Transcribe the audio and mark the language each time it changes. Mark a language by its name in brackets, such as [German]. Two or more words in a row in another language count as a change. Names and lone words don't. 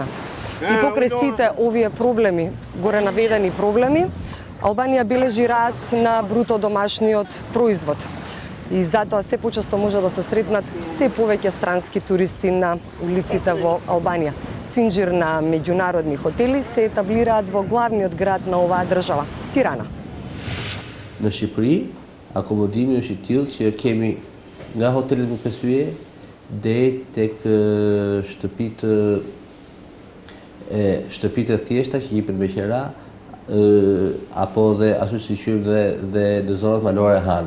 [Macedonian] И покрај сите овие проблеми, горе наведени проблеми, Албанија бележи раст на бруто домашниот производ. И затоа се почесто може да се сретнат се повеќе странски туристи на улиците во Албанија. Синџир на меѓународни хотели се етаблираат во главниот град на оваа држава, Тирана. [Albanian] Në Shqipëri, akomodimi është I tillë që kemi nga hotelet me pesye deri tek shtëpitë të thjeshta që jepen me qira apo dhe ashtu si quajmë dhe në zonat malore hane.